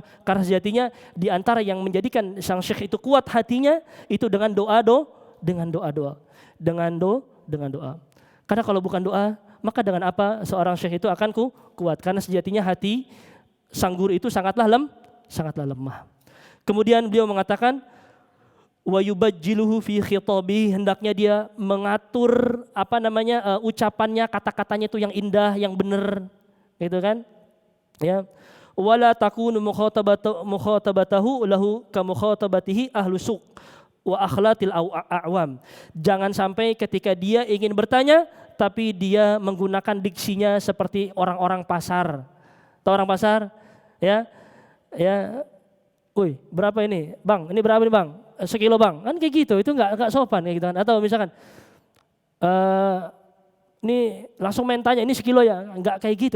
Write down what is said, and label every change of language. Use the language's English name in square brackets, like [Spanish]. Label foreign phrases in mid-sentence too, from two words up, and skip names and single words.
[Indonesian] Karena sejatinya di antara yang menjadikan sang syekh itu kuat hatinya itu dengan doa. Karena kalau bukan doa, maka dengan apa seorang syekh itu akan kuat? Karena sejatinya hati sang guru itu sangatlah lemah. Kemudian beliau mengatakan [Arabic] وَيُبَجِّلُهُ فِي خِطَابِهِ, [Indonesian] hendaknya dia mengatur ucapannya, kata-katanya itu yang indah, yang benar, gitu kan? Ya. [Arabic] ولا تكون مخاطبته له كمخاطبة أهل السوق وأخلاط العوام. [Indonesian] Jangan sampai ketika dia ingin bertanya tapi dia menggunakan diksinya seperti orang-orang pasar. Tahu orang pasar? Ya. Woi, berapa ini? Bang, ini berapa nih, Bang? Sekilo, Bang. Kan kayak gitu, itu enggak sopan kayak gitu kan. Atau misalkan ini langsung main tanya, ini sekilo ya, enggak kayak gitu.